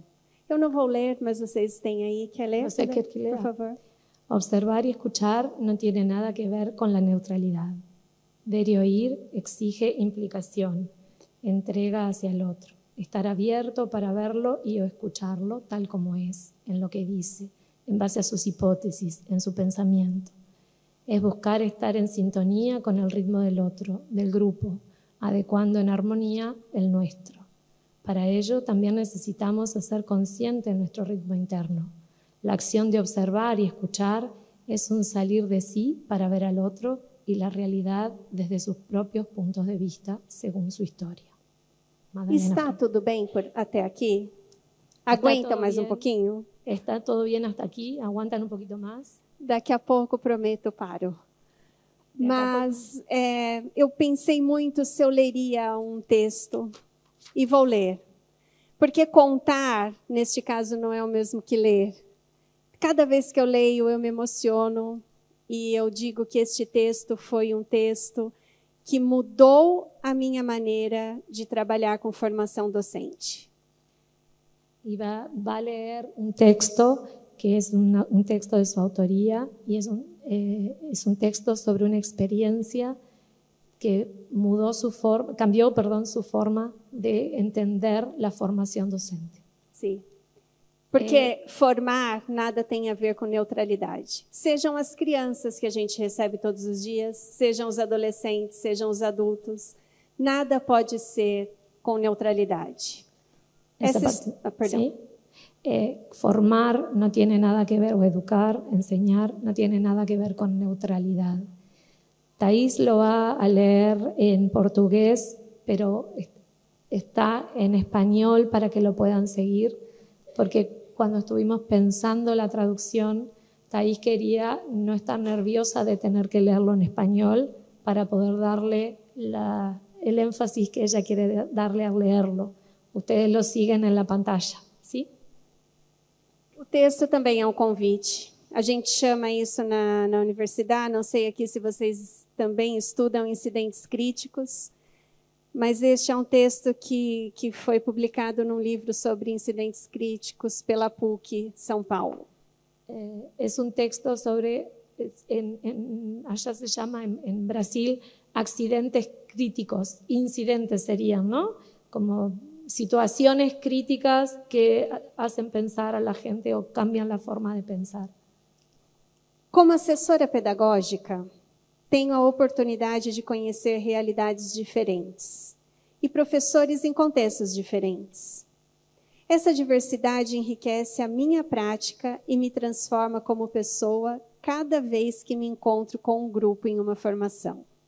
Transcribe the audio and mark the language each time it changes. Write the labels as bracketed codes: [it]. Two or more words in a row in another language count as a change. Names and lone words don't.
[pt] Eu não vou ler, mas vocês têm aí. Quer ler? Você quer que lea? Por favor. [es] Observar y escuchar no tiene nada que ver con la neutralidad. Ver y oír exige implicación, entrega hacia el otro. Estar abierto para verlo y o escucharlo tal como es, en lo que dice, en base a sus hipótesis, en su pensamiento. Es buscar estar en sintonía con el ritmo del otro, del grupo, adecuando en armonía el nuestro. Para ello también necesitamos hacer consciente nuestro ritmo interno. La acción de observar y escuchar es un salir de sí para ver al otro y la realidad desde sus propios puntos de vista, según su historia. Madalena Está Freire. [pt] tudo bem até aqui? Aguenta [es] todo [pt] mais [es] bien. [pt] um pouquinho? [es] ¿Está todo bien hasta aquí? ¿Aguantan un poquito más? [pt] Daqui a pouco, prometo, paro. Mas eu pensei muito se eu leria um texto e vou ler. Porque contar, neste caso, não é o mesmo que ler. Cada vez que eu leio, eu me emociono e eu digo que este texto foi um texto que mudou a minha maneira de trabalhar com formação docente. [es] Y va a leer un texto que es un texto de su autoría y es un texto sobre una experiencia que cambió su forma de entender la formación docente. [pt] Sim. Porque formar nada tem a ver com neutralidade. Sejam as crianças que a gente recebe todos os dias, sejam os adolescentes, sejam os adultos, nada pode ser com neutralidade. [es] Perdón. ¿Sí? Formar no tiene nada que ver, o educar, enseñar, no tiene nada que ver con neutralidad. Thais lo va a leer en portugués, pero está en español para que lo puedan seguir, porque cuando estuvimos pensando la traducción, Thais quería no estar nerviosa de tener que leerlo en español para poder darle el énfasis que ella quiere darle al leerlo. Ustedes lo siguen en la pantalla, ¿sí? [pt] O texto também é um convite. A gente chama isso na universidade, não sei aqui se vocês também estudam incidentes críticos, mas este é um texto que foi publicado num livro sobre incidentes críticos pela PUC São Paulo. [es] Es un texto sobre, allá se llama en Brasil, accidentes críticos, incidentes serían, ¿no? Como situaciones críticas que hacen pensar a la gente o cambian la forma de pensar. [pt] Como assessora pedagógica, tenho a oportunidade de conhecer realidades diferentes e professores em contextos diferentes. Essa diversidade enriquece a minha prática e me transforma como pessoa cada vez que me encontro com um grupo em uma formação.